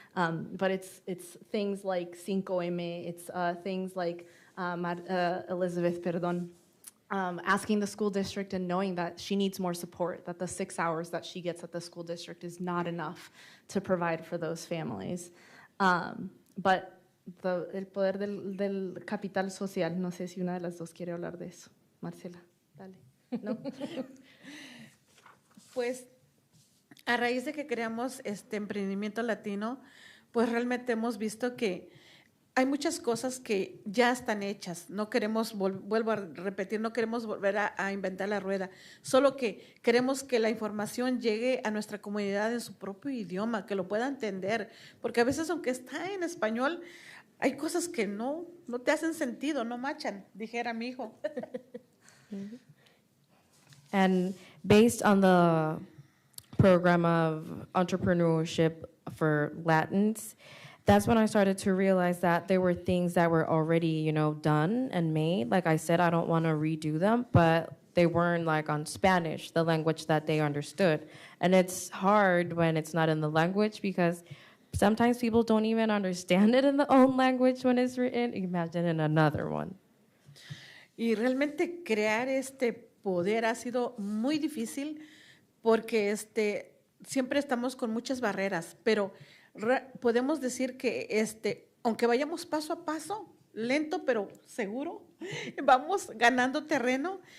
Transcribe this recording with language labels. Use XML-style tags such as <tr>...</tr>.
<en>But it's things like 5M, it's things like Elizabeth, asking the school district and knowing that she needs more support, that the 6 hours that she gets at the school district is not enough to provide for those families.</en> <es>But el poder del capital social, no sé si una de las dos quiere hablar de eso. Marcela, dale. ¿No? Pues a raíz de que creamos este emprendimiento latino, pues realmente hemos visto que hay muchas cosas que ya están hechas. No queremos, vuelvo a repetir, no queremos volver a inventar la rueda, solo que queremos que la información llegue a nuestra comunidad en su propio idioma, que lo pueda entender, porque a veces aunque está en español, hay cosas que no te hacen sentido, no machan, dijera mi hijo.</es> <en>And based on the program of entrepreneurship for Latins, that's when I started to realize that there were things that were already, done and made. Like I said, I don't want to redo them, but they weren't like on Spanish, the language that they understood. And it's hard when it's not in the language because sometimes people don't even understand it in their own language when it's written. Imagine in another one.</en> <es>Y realmente crear este poder ha sido muy difícil porque siempre estamos con muchas barreras, pero podemos decir que aunque vayamos paso a paso, lento pero seguro, vamos ganando terreno.</es>